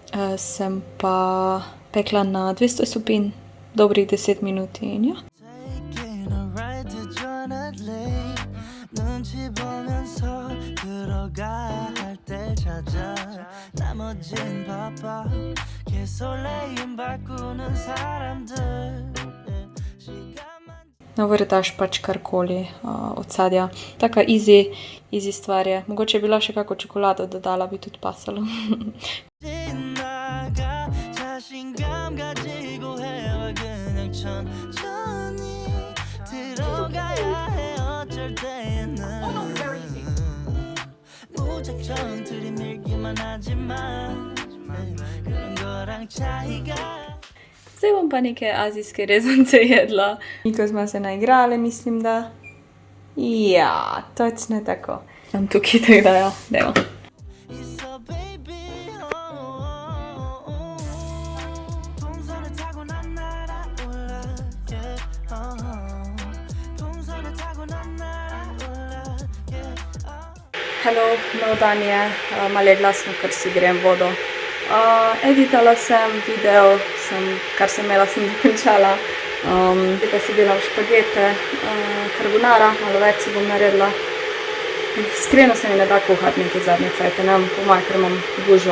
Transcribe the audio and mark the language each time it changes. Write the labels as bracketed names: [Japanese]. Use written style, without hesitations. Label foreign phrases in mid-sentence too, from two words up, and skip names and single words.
[Slovenian] Sem pa pekla na 200 stopinj, dobrih 10 minut in ja. [English] Taking a ride to Joanna Lake. [Korean] 눈치 보면서 들어가야 할 때 찾아. 나머진 바빠. 개설레임 바꾸는 사람들. 시간만 [Slovenian] Navrtaš pač karkoli od sadja. Taka easy stvar je. Mogoče bi bila še kako čokolado dodala, bi tudi pasalo. [Korean] 지나가 자신감 가지고 해와 그냥 천천히 들어가야 해 어쩔 때는 무작정 들이밀기만 하지만 그런 거랑 차이가 [Slovenian] Zdaj bom pa neke azijske rezance jedla. Niko smo se naigrali, mislim, da. Ja, točno tako. Tam tukaj tako da, ja, dajmo. [Korean] 있어 baby 동선을 타고 난 날아올라 yeah 동선을 타고 난 날아올라 yeah [English] Hello, [Slovenian] nov dan je, malo je glasno, ker si grem vodo. Editala sem video, kar sem imela, sem dokončala. Zdaj pa si delam špagete, carbonara, malo več si bom naredila. Iskreno se mi ne da kuhati neke zadnje cajte, ne vem, po moje, ker imam gužvo.